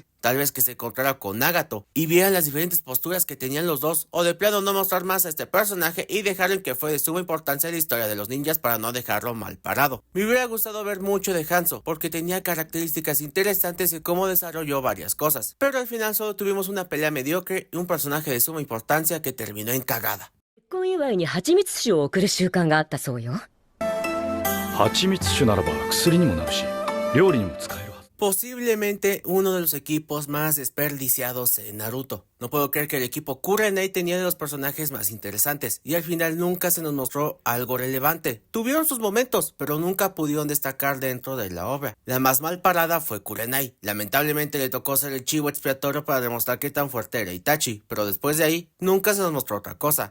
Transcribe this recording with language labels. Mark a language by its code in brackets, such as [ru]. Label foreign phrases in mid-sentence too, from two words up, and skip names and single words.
[es] Tal vez que se encontrara con Nagato y vieran las diferentes posturas que tenían los dos, o de plano no mostrar más a este personaje y dejar en que fue de suma importancia en la historia de los ninjas para no dejarlo mal parado. Me hubiera gustado ver mucho de Hanzo, porque tenía características interesantes y cómo desarrolló varias cosas, pero al final solo tuvimos una pelea mediocre y un personaje de suma importancia que terminó en cagada. [ja] 結婚祝いに蜂蜜酒を送る習慣があったそうよ。蜂蜜酒ならば薬にもなるし、料理にも使えるはず。 [es] Posiblemente uno de los equipos más desperdiciados en Naruto. No puedo creer que el equipo Kurenai tenía de los personajes más interesantes y al final nunca se nos mostró algo relevante. Tuvieron sus momentos, pero nunca pudieron destacar dentro de la obra. La más mal parada fue Kurenai. Lamentablemente le tocó ser el chivo expiatorio para demostrar qué tan fuerte era Itachi, pero después de ahí nunca se nos mostró otra cosa.